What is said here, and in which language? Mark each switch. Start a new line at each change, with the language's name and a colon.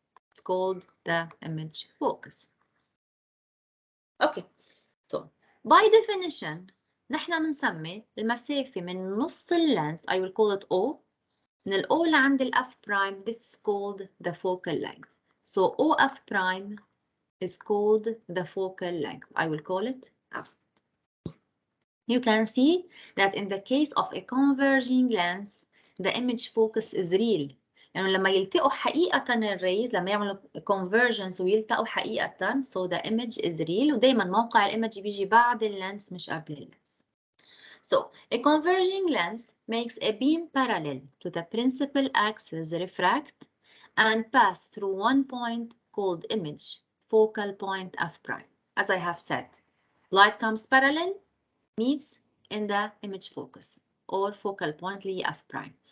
English: It's called the image focus. Okay, so by definition,
Arabic: نحن بنسمي المسافة من نص اللينس,
English: I will call it O,
Arabic: من ال O لعند ال F prime,
English: this is called the focal length. So OF prime is called the focal length. I will call it F. You can see that in the case of a converging lens, the image focus is real.
Arabic: يعني لما يلتقوا حقيقة الريز، لما يعملوا convergence ويلتقوا حقيقة,
English: so the image is real.
Arabic: ودايما موقع الإيمج بيجي بعد اللينس مش قبل اللينس.
English: So a converging lens makes a beam parallel to the principal axis refract and pass through one point called image, focal point F prime. As I have said, light comes parallel, meets in the image focus or focal point F prime.